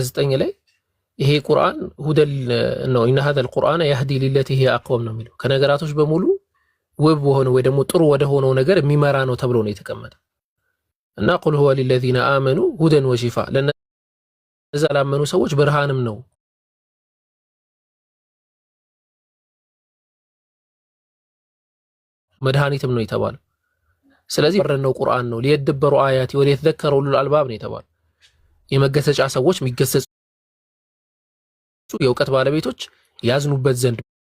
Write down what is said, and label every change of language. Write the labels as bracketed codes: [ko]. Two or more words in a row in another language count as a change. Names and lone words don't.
[am] 9 ላይ ይሄ ቁርአን ሁደል ነው [ar] إن هذا القرآن يهدي للتي هي أقوم [am] ነው የሚለው ከነገራቶች በሙሉ ውብ ሆነ ወይ ደግሞ ጥሩ ወደ ሆነው ነገር የሚመራ ነው ተብሎ ነው የተቀመጠው። እና [ar] قل هو للذين آمنوا هدى وشفاء [am] ለነዛ ላመኑ ሰዎች ብርሃንም ነው መድኃኒትም ነው የተባለው። ስለዚህ በረነው ቁርአን ነው [ar] ليدبروا آياته وليتذكر أولو الألباب [am] ነው የተባለው። የመገሰጫ ሰዎች የሚገሰጹ የእውቀት ባለቤቶች ያዝኑበት ዘንድ